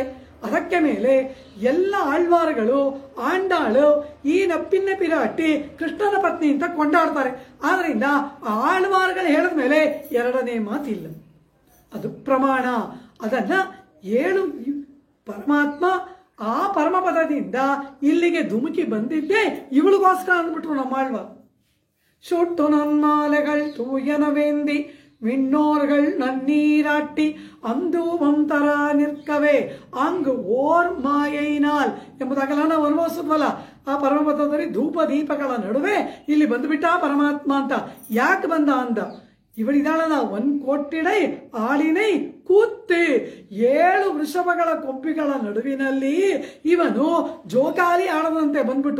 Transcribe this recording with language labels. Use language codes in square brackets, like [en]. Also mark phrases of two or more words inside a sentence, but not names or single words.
[kn] ಅದಕ್ಕೆ ಮೇಲೆ ಎಲ್ಲ ಆಳ್ವಾರುಗಳು ಆಂಡಾಳು ಈ ನಪ್ಪಿನ ಪಿರಾಟಿ ಕೃಷ್ಣನ ಪತ್ನಿ ಅಂತ ಕೊಂಡಾಡ್ತಾರೆ. ಆದ್ರಿಂದ ಆಳ್ವಾರುಗಳು ಹೇಳಿದ ಮೇಲೆ ಎರಡನೇ ಮಾತಿಲ್ಲ, ಅದು ಪ್ರಮಾಣ. ಅದನ್ನ 7 ಪರಮಾತ್ಮ ಆ ಪರಮಪದದಿಂದ ಇಲ್ಲಿಗೆ ಧುಮುಕಿ ಬಂದಿದ್ದೆ ಇವಳಿಗೋಸ್ಕರ ಅಂದ್ಬಿಟ್ರು ನಮ್ಮ ಆಳ್ವಾರು. [ta] சுட்டு நன்மாலைகள் தூயனவேந்தி விண்ணோர்கள் நன்னீராட்டி அந்தூபம் தர நிற்கவே அங்கு ஓர் மாயையினால் [kn] ಎಂಬುದಾಗಲ್ಲ ನಾವು ಅನುಭವಿಸಿದ್ವಲ್ಲ. ಆ ಪರಮಪದದಲ್ಲಿ ಧೂಪ ದೀಪಗಳ ನಡುವೆ ಇಲ್ಲಿ ಬಂದುಬಿಟ್ಟ ಪರಮಾತ್ಮ ಅಂತ. ಯಾಕೆ ಬಂದ ಅಂದ? ಇವಳಿದಾಳಲ್ಲ, 1 [ta] கோடிடை ஆளினை கூத்தே [kn] 7 ವೃಷಭಗಳ ಕೊಂಬಿಗಳ ನಡುವಿನಲ್ಲಿ ಇವನು ಜೋಕಾಲಿ ಆಡದಂತೆ ಬಂದ್ಬಿಟ್ಟು.